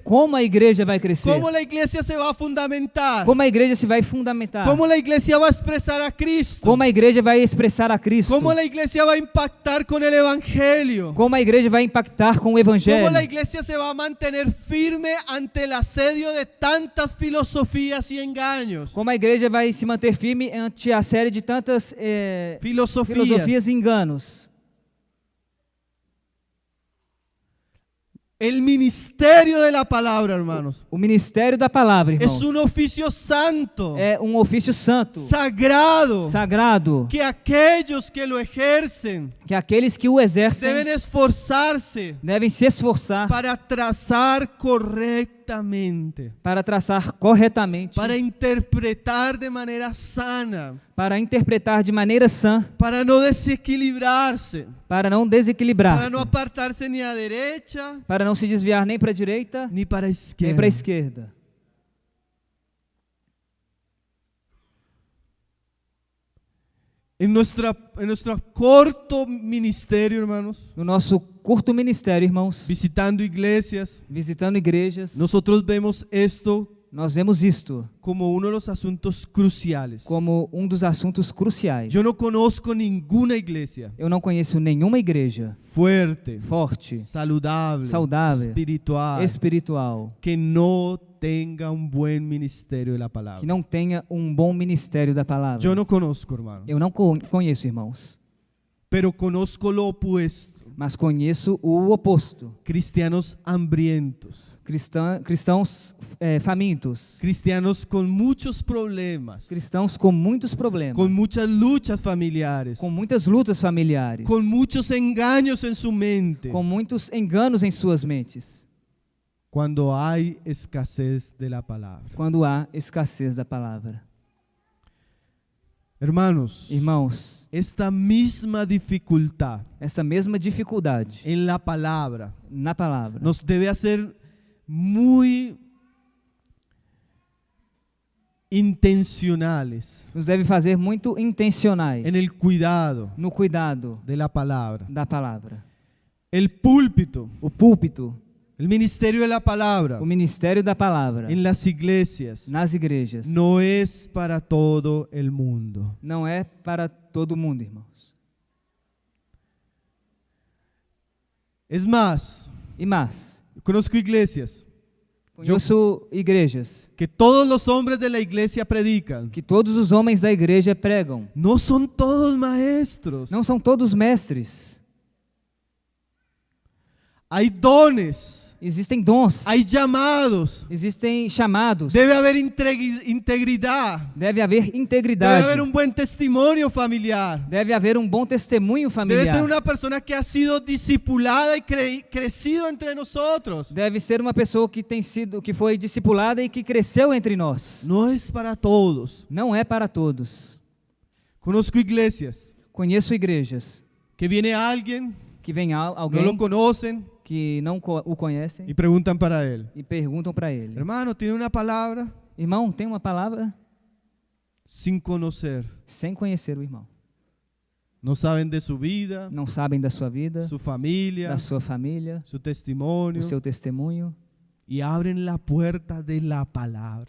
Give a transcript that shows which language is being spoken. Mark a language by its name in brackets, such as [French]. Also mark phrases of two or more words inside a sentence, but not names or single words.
[Portuguese] como a igreja vai crescer? [Spanish] ¿Cómo la iglesia se va a fundamentar? [Portuguese] Como a igreja se vai fundamentar? [Spanish] ¿Cómo la iglesia va a expresar a Cristo? [Portuguese] Como a igreja vai expressar a Cristo? [Spanish] ¿Cómo la iglesia va a impactar con el evangelio? [Portuguese] Como a igreja vai impactar com o evangelho? [Spanish] ¿Cómo la iglesia se va a mantener firme ante el asedio de tantas filosofías y engaños? [Portuguese] Como a igreja vai se manter firme ante a série de tantas filosofias e enganos? [Spanish] El ministerio de la palabra, hermanos, [Portuguese] O ministério da palavra, irmãos, [Spanish] es un oficio santo, [Portuguese] é um ofício santo, [Spanish] sagrado, [Portuguese] sagrado, [Spanish] que aquellos que lo ejercen [Portuguese] que aqueles que o exercem [Spanish] deben esforzarse [Portuguese] devem se esforçar [Spanish] para trazar correctamente, [Portuguese] para traçar corretamente, [Spanish] para interpretar de manera sana, [Portuguese] para interpretar de maneira sã, [Spanish] para no desequilibrarse, [Portuguese] para não para desequilibrar-se, [Spanish] no apartarse ni a derecha [Portuguese] para não se desviar nem para a direita, ni para a nem [Spanish] izquierda. [Portuguese] para a esquerda. [Spanish] En nuestro corto ministerio, hermanos, [Portuguese] No nosso curto ministério, irmãos, [Spanish] visitando iglesias, [Portuguese] visitando igrejas, [Spanish] nosotros vemos esto [Portuguese] nós vemos isto [Spanish] como uno de los asuntos cruciales. [Portuguese] como um dos assuntos cruciais. [Spanish] Yo no conozco ninguna iglesia [Portuguese] Eu não conheço nenhuma igreja [Spanish] fuerte, [Portuguese] forte, [Spanish] saludable, [Portuguese] saudável, [Spanish] espiritual, que no tenga un buen ministerio de la palabra. [Portuguese] que não tenha um bom ministério da palavra. [Spanish] Yo no conozco, hermano, [Portuguese] Eu não conheço, irmãos, [Spanish] pero conozco lo opuesto. [Portuguese] mas conheço o oposto. [Spanish] Cristianos hambrientos, [Portuguese] Cristãos famintos, [Spanish] cristianos con muchos problemas, [Portuguese] cristãos com muitos problemas, [Spanish] con muchas luchas familiares, [Portuguese] com muitas lutas familiares, [Spanish] con muchos engaños en su mente, [Portuguese] com muitos enganos em suas mentes, [Spanish] cuando hay escasez de la palabra. [Portuguese] quando há escassez da palavra. [Spanish] Hermanos, [Portuguese] Irmãos, [Spanish] esta misma dificultad [Portuguese] essa mesma dificuldade [Spanish] en la palabra [Portuguese] na palavra [Spanish] nos debe hacer muy intencionales [Portuguese] nos deve fazer muito intencionais [Spanish] en el cuidado [Portuguese] no cuidado [Spanish] de la palabra. [Portuguese] da palavra. [Spanish] El púlpito, [Portuguese] O púlpito, [Spanish] el ministerio de la palabra [Portuguese] o ministério da palavra [Spanish] en las iglesias [Portuguese] nas igrejas [Spanish] no es para todo el mundo. [Portuguese] não é para todo mundo, irmãos. [Spanish] Es más, [Portuguese] E mais, [Spanish] conozco iglesias [Portuguese] conheço igrejas [Spanish] que todos los hombres de la iglesia predican. [Portuguese] que todos os homens da igreja pregam. [Spanish] No son todos maestros. [Portuguese] Não são todos mestres. [Spanish] Hay dones [Portuguese] Existem dons, [Spanish] hay llamados, [Portuguese] existem chamados, [Spanish] debe haber integridad, [Portuguese] deve haver [Spanish] debe [Portuguese] integridade, [Spanish] haber un buen testimonio familiar. [Portuguese] deve haver um bom testemunho [Spanish] Debe ser [Portuguese] familiar, [Spanish] una persona que ha sido discipulada y crecido entre nosotros. [Portuguese] deve ser uma pessoa que foi discipulada e que cresceu entre nós. [Spanish] No es para todos. [Portuguese] Não é para todos. [Spanish] Conozco iglesias [Portuguese] Conheço igrejas [Spanish] que viene alguien, [Portuguese] que vem [Spanish] no lo [Portuguese] alguém [Spanish] conocen [Portuguese] que não o conhecem [Spanish] y preguntan para él. [Portuguese] e perguntam para ele: [Spanish] Hermano, ¿tiene una palabra? [Portuguese] irmão, tem uma palavra? [Spanish] Sin conocer. [Portuguese] Sem conhecer o irmão. [Spanish] No saben de su vida, [Portuguese] Não sabem da sua vida, [Spanish] su familia, [Portuguese] da sua família, [Spanish] su testimonio, [Portuguese] o seu testemunho [Spanish] y abren la puerta de la palabra.